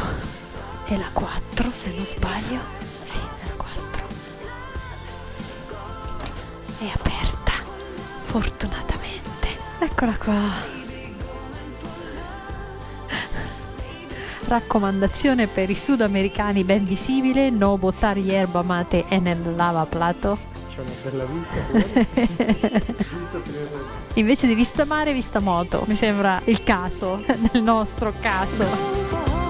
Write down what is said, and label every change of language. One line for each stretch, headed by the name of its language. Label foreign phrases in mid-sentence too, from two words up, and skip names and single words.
Italian: È la 4 se non sbaglio. Sì, è la 4. È aperta, fortunatamente. Eccola qua. Raccomandazione per i sudamericani ben visibile:
Spanish: no botar hierba mate nel lavaplato.
Italian: C'è una bella vista. Invece di vista mare, vista moto. Mi sembra il caso, nel nostro caso.